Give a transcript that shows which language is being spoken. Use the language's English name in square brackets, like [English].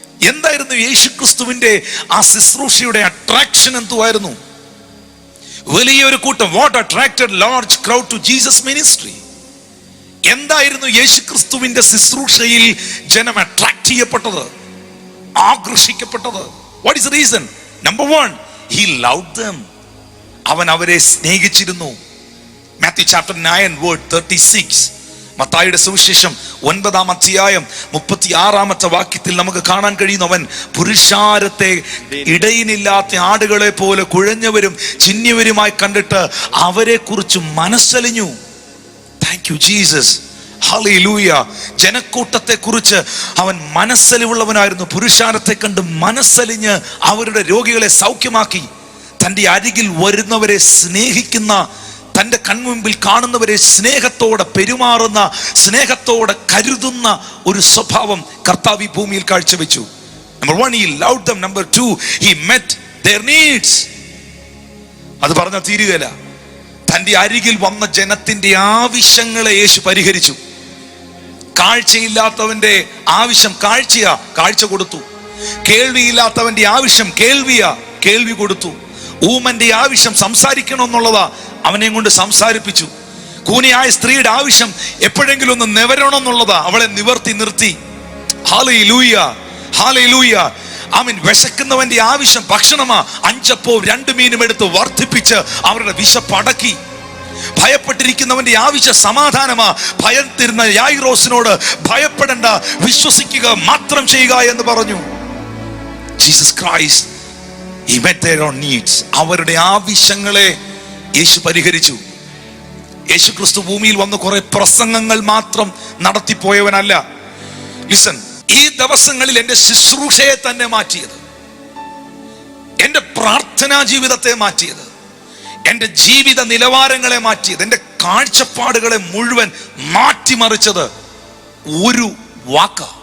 [Malayalam] എന്തായിരുന്നു യേശു ക്രിസ്തുവിന്റെ ആ ശുശ്രൂഷയുടെ അട്രാക്ഷൻ? എന്തുവായിരുന്നു? വലിയൊരു കൂട്ടം. [English] What attracted large crowd to Jesus ministry? [Malayalam] എന്തായിരുന്നു യേശു ക്രിസ്തുവിന്റെ ശുശ്രൂഷയിൽ ജനം അട്രാക്ട് ചെയ്യപ്പെട്ടത്, ആകർഷിക്കപ്പെട്ടത്? [English] What is the reason? Number 1, he loved them. [Malayalam] അവൻ അവരെ സ്നേഹിച്ചിരുന്നു. മാത്യു ചാപ്റ്റർ 9 വേർഡ് 36, മത്തായിയുടെ സുവിശേഷം 9-ാം അധ്യായം 36-ാമത്തെ വാക്യത്തിൽ നമുക്ക് കാണാൻ കഴിയുന്നു, അവൻ പുരുഷാരത്തെ ഇടയിനില്ലാത്ത ആടുകളെ പോലെ കുഴഞ്ഞവരും ചിഹ്നവരുമായി കണ്ടിട്ട് അവരെ കുറിച്ച് മനസ്സലിഞ്ഞു. [English] Thank you Jesus. [Malayalam] ഹല്ലേലൂയ. ജനക്കൂട്ടത്തെ കുറിച്ച് അവൻ മനസ്സലിവുള്ളവനായിരുന്നു. പുരുഷാരത്തെ കണ്ട് മനസ്സലിഞ്ഞ് അവരുടെ രോഗികളെ സൗഖ്യമാക്കി. തൻ്റെ അരികിൽ വരുന്നവരെ സ്നേഹിക്കുന്ന, തൻ്റെ കൺമുമ്പിൽ കാണുന്നവരെ സ്നേഹത്തോടെ പെരുമാറുന്ന, സ്നേഹത്തോടെ കരുതുന്ന ഒരു സ്വഭാവം കർത്താവ് ഈ ഭൂമിയിൽ കാഴ്ചവെച്ചു. [English] Number 1, he loved them. Number 2, he met their needs. [Malayalam] അത് പറഞ്ഞാൽ തീരുകയില്ല. തൻ്റെ അരികിൽ വന്ന ജനത്തിന്റെ ആവശ്യങ്ങളെ യേശു പരിഹരിച്ചു. കാഴ്ചയില്ലാത്തവന്റെ ആവശ്യം കാഴ്ചയാ, കാഴ്ച കൊടുത്തു. കേൾവിയില്ലാത്തവന്റെ ആവശ്യം കേൾവിയാ, കേൾവി കൊടുത്തു. ഊമന്റെ ആവശ്യം സംസാരിക്കണമെന്നുള്ളതാ, അവനെ കൊണ്ട് സംസാരിപ്പിച്ചു. കൂനിയായ സ്ത്രീയുടെ ആവശ്യം എപ്പോഴെങ്കിലും ഒന്ന് നിവരണം എന്നുള്ളതാ, അവളെ നിവർത്തി നിർത്തി. Hallelujah, hallelujah. ആമീൻ. വിശക്കുന്നവന്റെ ആവശ്യം ഭക്ഷണമാ, 5 അപ്പവും 2 മീനും എടുത്ത് വർദ്ധിപ്പിച്ച് അവരുടെ വിശപ്പടക്കി. ഭയപ്പെട്ടിരിക്കുന്നവന്റെ ആവശ്യം സമാധാനമാ. ഭയത്തിരുന്ന യായിറോസിനോട് ഭയപ്പെടേണ്ട, വിശ്വസിക്കുക മാത്രം ചെയ്യുക എന്ന് പറഞ്ഞു. [English] Jesus Christ, he met their own needs. [Malayalam] അവരുടെ ആവശ്യങ്ങളെ യേശു പരിഹരിച്ചു. യേശു ക്രിസ്തു ഭൂമിയിൽ വന്ന് കുറെ പ്രസംഗങ്ങൾ മാത്രം നടത്തിപ്പോയവനല്ല. ലിസൺ, ഈ ദിവസങ്ങളിൽ എൻ്റെ ശുശ്രൂഷയെ തന്നെ മാറ്റിയത്, എൻ്റെ പ്രാർത്ഥനാ ജീവിതത്തെ മാറ്റിയത്, എൻ്റെ ജീവിത നിലവാരങ്ങളെ മാറ്റിയത്, എൻ്റെ കാഴ്ചപ്പാടുകളെ മുഴുവൻ മാറ്റിമറിച്ചത് ഒരു വാക്ക.